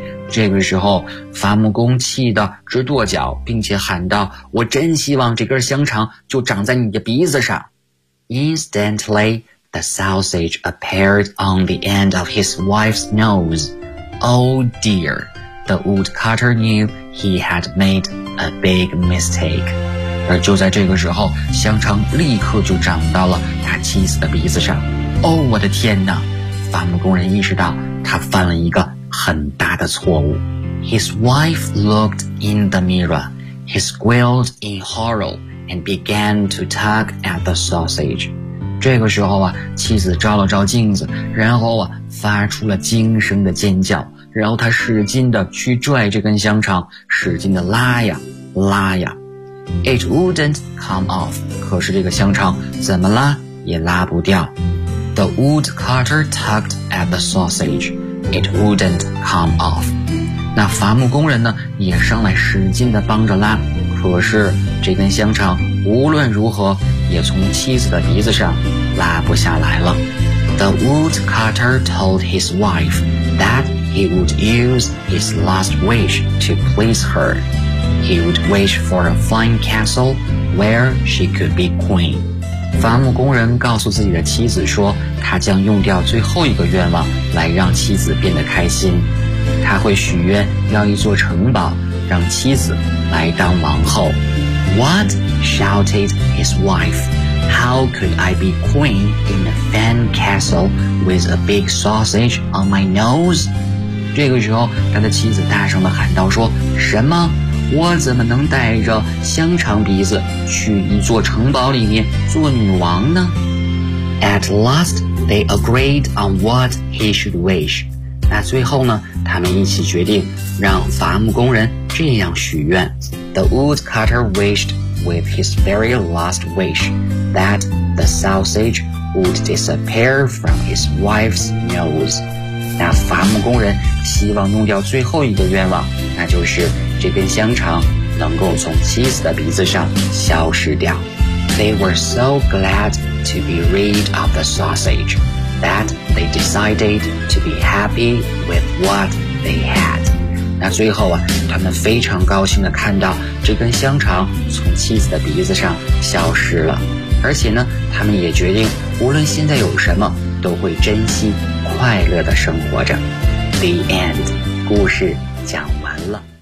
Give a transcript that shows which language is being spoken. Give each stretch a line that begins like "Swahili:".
Chinese: 这个时候伐木工气得直跺脚，并且喊道，我真希望这根香肠就长在你的鼻子上。
English: Instantly, the sausage appeared on the end of his wife's nose. Oh dear, the woodcutter knew he had made a big mistake.
Chinese: 而就在这个时候，香肠立刻就长到了他妻子的鼻子上。哦，我的天哪！伐木工人意识到他犯了一个很大的错误。
English: His wife looked in the mirror. He squealed in horror and began to tug at the sausage.
Chinese: 这个时候啊，妻子照了照镜子，然后啊，发出了惊声的尖叫。然后他使劲地去拽这根香肠，使劲地拉呀，拉呀。
English: It wouldn't come off.
Chinese: 可是这个香肠怎么拉也拉不掉。
English: The woodcutter tugged at the sausage. It wouldn't come off.
Chinese: 那伐木工人呢也上来使劲地帮着拉，可是这根香肠无论如何也从妻子的鼻子上拉不下来了。
English: The woodcutter told his wife that he would use his last wish to please her. He would wish for a fine castle where she could be queen.
Chinese: 伐木工人告诉自己的妻子说，他将用掉最后一个愿望来让妻子变得开心。他会许愿要一座城堡，让妻子来当王后。
English: What? Shouted his wife. How could I be queen in a fine castle with a big sausage on my nose?
Chinese: 这个时候，他的妻子大声地喊道说，什么？我怎么能带着香肠鼻子去一座城堡里面做女王呢？
English: At last, they agreed on what he should wish.
Chinese: 那最后呢，他们一起决定让伐木工人这样许愿。
English: The woodcutter wished with his very last wish that the sausage would disappear from his wife's nose.
Chinese: 那伐木工人希望弄掉最后一个愿望，那就是这根香肠能够从妻子的鼻子上消失掉。
English: They were so glad to be rid of the sausage that they decided to be happy with what they had.
Chinese: 那最后啊，他们非常高兴地看到这根香肠从妻子的鼻子上消失了，而且呢，他们也决定无论现在有什么都会珍惜快乐的生活着。
English: The end，
Chinese: 故事讲完了。